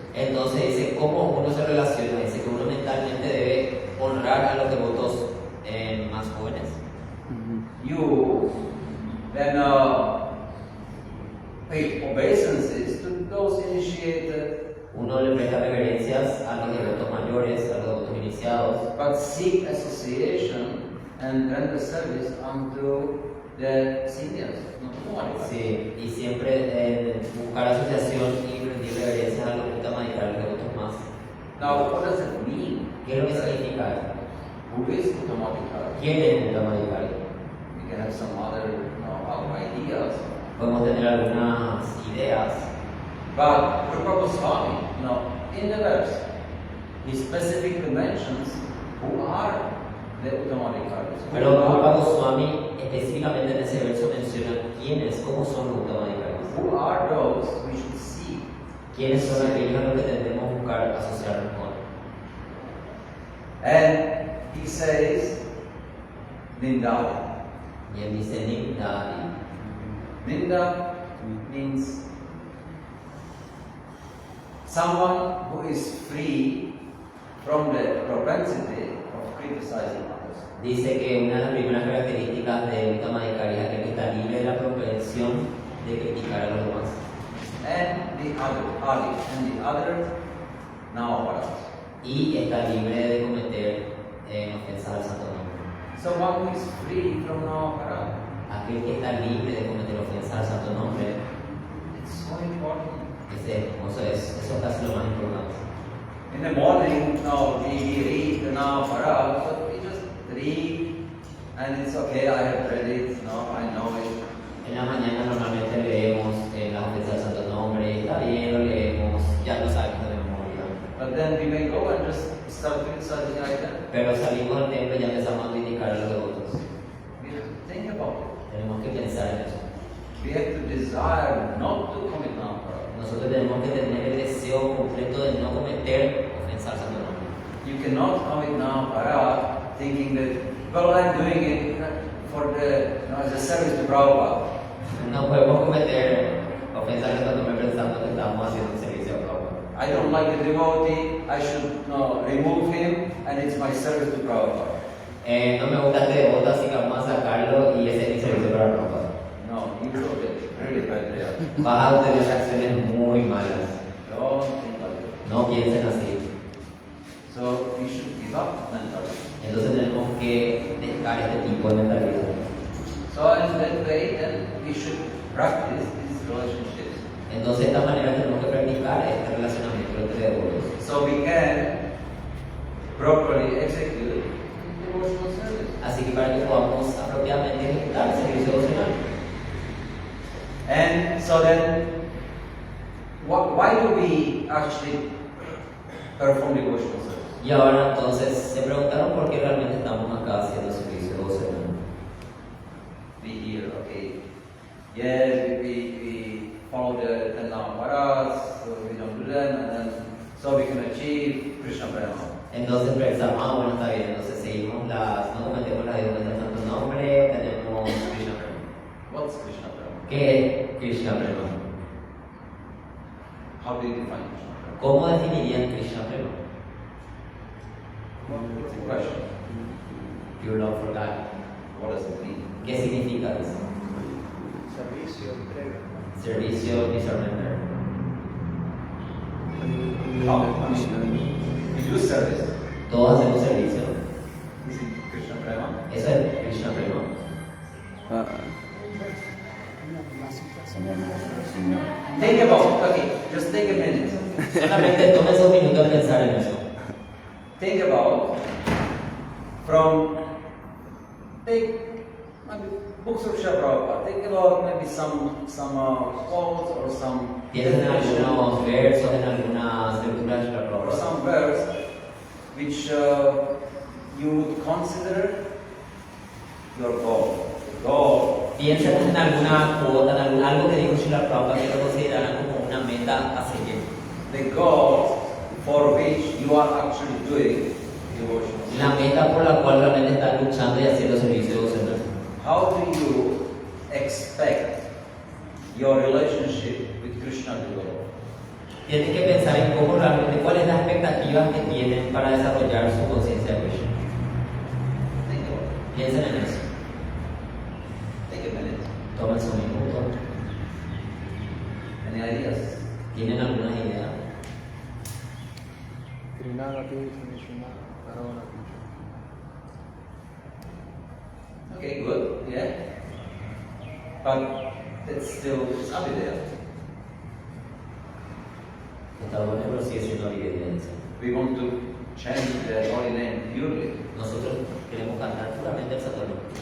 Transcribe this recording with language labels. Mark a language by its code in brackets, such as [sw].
[es] Entonces dice cómo uno se relaciona, dice que uno mentalmente debe honrar a los devotos más jóvenes. [en] You then pay obeisances to those initiated, [es] Uno le presta reverencias a los devotos mayores, a los devotos iniciados, [en] but seek association and render service unto the seniors. [es] sí, y siempre buscar asociación y rendir reverencias a los Uttamadhikari, a los devotos más. [en] Now, what does it mean? [es] ¿Qué es lo que significa esto? [en] Who is Uttamadhikari? [es] ¿Quién es un Uttamadhikari? [en] We can have some other ideas. [es] Podemos tener algunas ideas, [en] But Rupa Goswami, in the verse, he specifically mentions who are the Uttamadhikaris. [es] pero Rupa Goswami específicamente en ese verso menciona quiénes, cómo son los Uttamadhikaris. [en] Who are those we should seek? [es] ¿Quiénes son aquellos a los que debemos buscar asociarnos con? [en] And he says, Nindali. [es] Y él dice Nindali. [en] Ninda means someone who is free from the propensity of criticizing others. [es] Dice que una de las primeras características de Uttamadhikari es aquel que está libre de la propensión de criticar a los demás. [en] And the other Navaparas. [es] Y está libre de cometer ofensas al santo nombre. [en] So one who is free from Navapara, [es] Aquel que está libre de cometer ofensas al santo nombre, [en] it's so important. [es] eso es casi lo más importante. [en] In the morning, we read the Navapara, so we just read, and it's okay, I have read it, I know it. [es] En la mañana normalmente leemos las ofensas al santo nombre, está bien, lo leemos, ya lo sabemos de memoria. [en] But then we may go and just start criticizing item. [es] Pero salimos del templo y ya empezamos a criticar a los devotos. [en] We have to think about it. [es] Tenemos que pensar en eso. [en] We have to desire not to commit Navapara. [es] Nosotros tenemos que tener el deseo completo de no cometer ofensas al santo nombre. [en] You cannot commit Navapara thinking that, well, I'm doing it for as a service to Prabhupada. [es] No podemos cometer ofensas al santo nombre pensando que estamos haciendo un servicio a Prabhupada. [en] I don't like the devotee, I should remove him, and it's my service to Prabhupada. [es] No me gusta este devoto, así que vamos a sacarlo y ese es mi servicio para Prabhupada. [en] No, you will get really bad there. [es] Vas a tener reacciones muy malas. [en] Don't think like that. [es] No piensen así. [en] So we should give up mentally. [es] Entonces tenemos que dejar este tipo de mentalidad. [en] So in that way, then we should practice these relationships. [es] Entonces de esta manera tenemos que practicar este relacionamiento entre devotos. [en] So we can properly execute devotional service. [es] Así que para que podamos apropiadamente ejecutar el servicio devocional. [en] And so then, why do we actually perform devotional service? [es] Y ahora entonces se preguntaron por qué realmente estamos acá haciendo servicio devocional. [en] We hear, okay, yes, we follow the Navamaras, so we don't do them, and then So we can achieve Krishna Prema. [es] Entonces pensamos, bueno, está bien, entonces seguimos no cometemos las deudas del santo nombre, tenemos Krishna Prema. [en] What's Krishna Prema? [es] ¿Qué es Krishna Prema? [en] How do you define Krishna Prema? [es] ¿Cómo definirían Krishna Prema? [en] It's a question. Pure love for God. What does it mean? [es] ¿Qué significa eso? Servicio, entrega. Servicio y surrender. [en] How? I mean, we do service. [es] Todos hacemos servicio. [en] Is it Krishna Prema? [es] Eso es Krishna Prema. [en] Think about, okay, just take a minute. [es] Solamente tome esos minutos a pensar en eso. [en] Think about take maybe books of Srila Prabhupada. Think about maybe some quotes or some [es] Piensen en algunos versos, en algunas lecturas de la [en] or Prabhupada. some verse which you would consider your goal. Goal. [es] Piensen en alguna cuota, en algo que dijo Srila Prabhupada que lo consideraran como una meta a seguir. [en] The goal for which you are actually doing devotion. [es] La meta por la cual realmente están luchando y haciendo servicio devocional. [en] How do you expect your relationship with Krishna to develop? [es] Tienen que pensar en cómo realmente, cuáles son las expectativas que tienen para desarrollar su conciencia de Krishna. [en] Think about it. [es] Piensen en eso. [en] Take a minute. [es] Tomen su minuto. [en] Any ideas? [es] ¿Tienen algunas ideas? Trinagati, Krishna, Karona, [en] Okay, good. Yeah. But it's still Abhidaya. [es] Está bueno, pero sigue siendo evidencia. [en] We want to chant the holy name purely. [es] Nosotros queremos cantar puramente el santo nombre.